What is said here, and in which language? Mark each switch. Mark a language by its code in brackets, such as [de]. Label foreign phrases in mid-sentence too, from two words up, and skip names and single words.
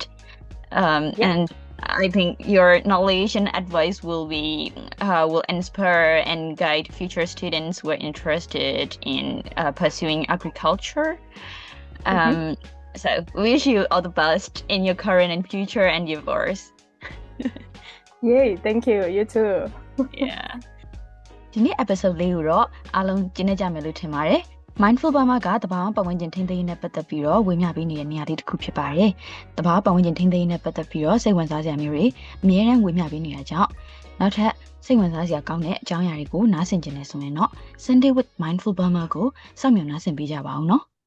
[en] And I think your knowledge and advice will inspire and guide future students who are interested in pursuing agriculture. So wish you all the best in your current and future endeavors. Yay, thank you. You too. Yeah. [my] ဒီနေ့ episode လေးကိုတော့အားလုံးကျင်းနေကြမယ်လို့ထင်ပါတယ်။ Mindful Burma ကတဘာပတ်ဝန်းကျင်ထိန်းသိမ်းရေးနဲ့ပတ်သက်ပြီးတော့ဝေမျှပေးနေတဲ့နေရာလေးတစ်ခုဖြစ်ပါတယ်။တဘာပတ်ဝန်းကျင်ထိန်းသိမ်းရေးနဲ့ပတ်သက်ပြီးတော့စိတ်ဝင်စားစရာမျိုးတွေအများအားဝေမျှပေးနေတာကြောင့်နောက်ထပ်စိတ်ဝင်စားစရာကောင်းတဲ့အကြောင်းအရာတွေကိုနားဆင်ကြနေဆိုရင်တော့ Sunday with Mindful Burma ကိုစောင့်မျှော်နားဆင်ပေးကြပါဦးနော်။